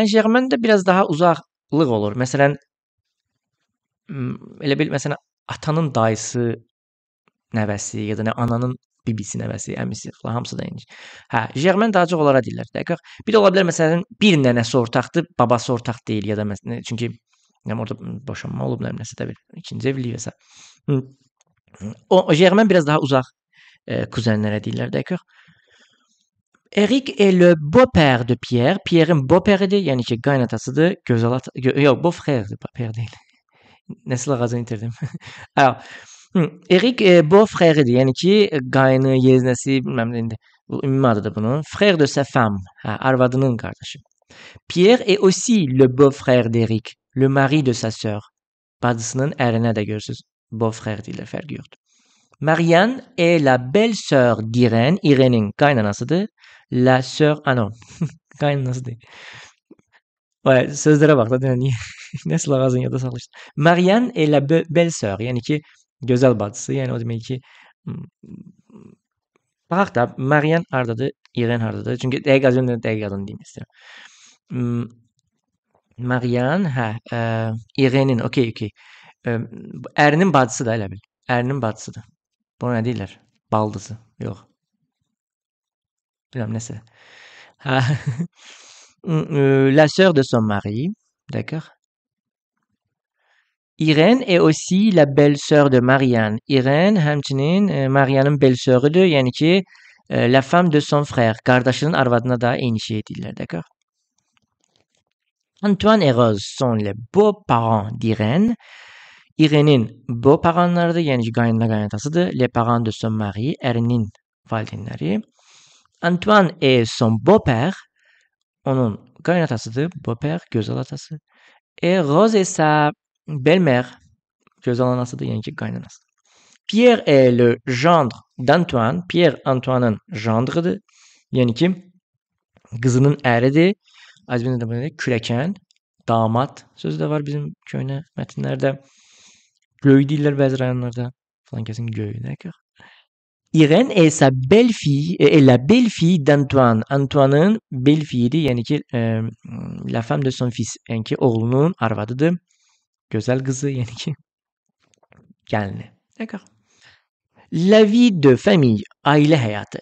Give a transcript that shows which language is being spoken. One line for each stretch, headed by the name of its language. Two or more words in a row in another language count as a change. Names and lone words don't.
Azerbaijani: Germain də biraz daha uzaqlıq olur. Məsələn, elə bil, məsələn, atanın dayısı nəvəsi ya da nə ananın bibisi nəvəsi, əmisi falan hamısı da eyni. Hə, germain daha çox onlara deyirlər, dəqiq. Bir də ola bilər məsələn bir nənəsi ortaqdır, babası ortaq deyil ya da məsələn çünki yəni orada boşanma olub nəsə də bir ikinci evlilik və s. O germain biraz daha uzaq kuzenlərə deyirlər, dəqiq.
French: Eric est le beau-père de Pierre.
Azerbaijani: Pierre'in beau-père-idir, yəni ki, qaynatasıdır, gözəl ata, yox, beau-frère-dir, père deyil. Nəsil ağacını itirdim. Alors, Eric beau-frère-idir, yəni ki, qaynı, yeznəsi, bilməm nə indi. Bu ümumi adıdır bunun.
French: Frère de sa femme,
Azerbaijani: arvadının qardaşı.
French: Pierre est aussi le beau-frère d'Eric, le mari de sa sœur.
Azerbaijani: Bacısının ərinə də görürsüz, beau-frère deyirlər, fərqi yoxdur.
French: Marianne est la belle-sœur d'Irène.
Azerbaijani: Irène'in qaynanasıdır.
French: La sœur, non,
Azerbaijani: qaynanası deyil. Ouais, sözlərə bax da, niyə? Nəsil ağacını yada salmışdı.
French: Marianne est la belle-sœur,
Azerbaijani: yəni ki, gözəl bacısı, yəni o demək ki, baxaq da, Marianne hardadır, Irène hardadır? Çünki dəqiq adını deyim istəyirəm. Marianne, Irène'in, okey. Ərinin bacısı da elə bil. Ərinin bacısıdır. Bunu nə deyirlər? Baldızı. Yox. Bilməm nəsə.
French: La sœur de son mari, d'accord? Irène est aussi la belle-sœur de Marianne.
Azerbaijani: Irène həmçinin Marianne'ın belle-sœurüdür, yəni ki,
French: la femme de son frère.
Azerbaijani: Qardaşının arvadına da eyni şey deyirlər, d'accord?
French: Antoine et Rose sont les beaux-parents d'Irène.
Azerbaijani: Irène'in beaux-parentlarıdır, yəni ki, qaynatasıdır.
French: Les parents de son mari,
Azerbaijani: ərinin valideynləri.
French: Antoine est son beau-père.
Azerbaijani: Onun qaynatasıdır, beau-père, gözəl atası.
French: Et Rose est sa belle-mère,
Azerbaijani: gözəl anasıdır, yəni ki, qaynanası.
French: Pierre est le gendre d'Antoine.
Azerbaijani: Pierre Antoine'ın gendrıdır. Yəni ki, qızının əridir. Azbində də bunu kürəkən, damat sözü də var bizim köhnə mətnlərdə. Göy deyirlər bəzi rayonlarda. Falan kəsin göy, d'accord?
French: Irène est sa belle-fille, est la belle-fille d'Antoine.
Azerbaijani: Antoine'ın belle-fille'idir, yəni ki,
French: la femme de son fils,
Azerbaijani: yəni ki, oğlunun arvadıdır. Gözəl qızı, yəni ki, gəlini.
French: D'accord? La vie de famille,
Azerbaijani: ailə həyatı.